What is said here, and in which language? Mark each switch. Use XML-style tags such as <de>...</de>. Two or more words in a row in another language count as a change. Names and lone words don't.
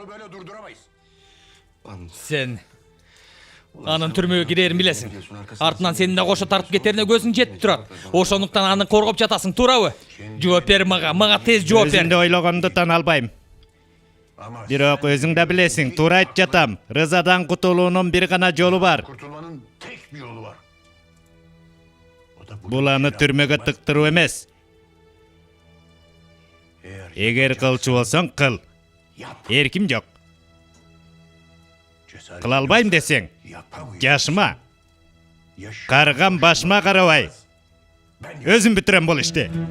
<ky>Сен анын түрмөгө кирерин билесиң. Артынан сени да кошо тартып кетерине көзүң жетип турат. Ошондуктан аны коргоп жатасың, туурабы? Жооп бер мага тез жооп бер. Өзүмдү ойлогонду тана албайм. Бирок өзүң да билесиң, туура айтып жатам. Рызадан кутулуунун бир гана жолу бар.</ky> <tr>Kurtulmanın tek bir yolu var.</tr> <ky>Бул аны түрмөгө тыктыруу эмес. Эгер кылчу болсоң кыл. Эрким жок. Кыла албайм десең, жашыма. Карган башыма карабай. Өзүм бүтүрөм бул ишти.</ky>